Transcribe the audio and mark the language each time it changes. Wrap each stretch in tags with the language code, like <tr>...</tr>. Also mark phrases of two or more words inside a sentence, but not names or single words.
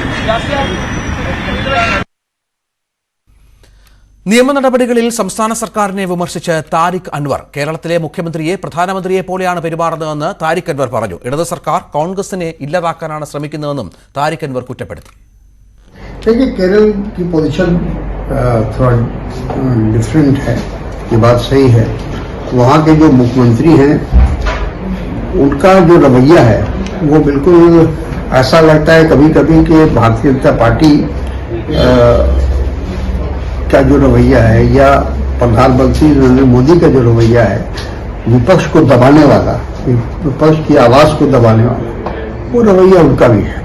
<ml>നിയമ നടപടികളിൽ സംസ്ഥാന സർക്കാരിനെ വിമർശിച്ച് താരിഖ് അൻവർ കേരളത്തിലെ മുഖ്യമന്ത്രിയെ പ്രധാനമന്ത്രിയെ പോലെയാണ് പെരുമാറുന്നതെന്ന് താരിഖ് അൻവർ പറഞ്ഞു. ഇടത് സർക്കാർ കോൺഗ്രസിനെ ഇല്ലാതാക്കാനാണ് ശ്രമിക്കുന്നതെന്നും താരിഖ് അൻവർ കുറ്റപ്പെടുത്തി.</ml> <hi>देखिए, केरल की पोजीशन थोड़ा डिफरेंट है, ये बात सही है. वहाँ के जो मुख्यमंत्री हैं उनका जो रवैया है वो बिल्कुल ऐसा लगता है कभी कभी कि भारतीय जनता पार्टी का जो रवैया है या प्रधानमंत्री नरेंद्र मोदी का जो रवैया है विपक्ष को दबाने वाला, विपक्ष की आवाज को दबाने वाला, वो रवैया उनका भी है.</hi>